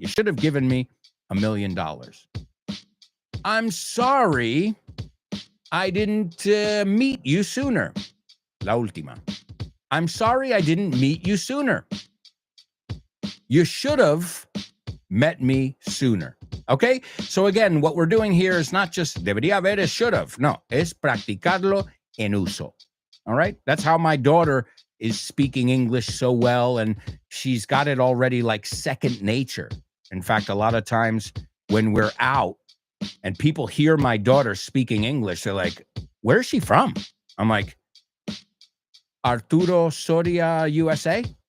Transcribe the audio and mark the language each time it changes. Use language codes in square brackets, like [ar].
[en] You should have given me $1 million. I'm sorry I didn't meet you sooner. [es] La última. [en] I'm sorry I didn't meet you sooner. You should have met me sooner. Okay? So again, what we're doing here is not just [es] debería haber, es [en] should have. [es] No, es practicarlo en uso. [en] All right? That's how my daughter is speaking English so well, and she's got it already like second nature. In fact, a lot of times when we're out and people hear my daughter speaking English, they're like, where is she from? I'm like, Arturo Soria, USA.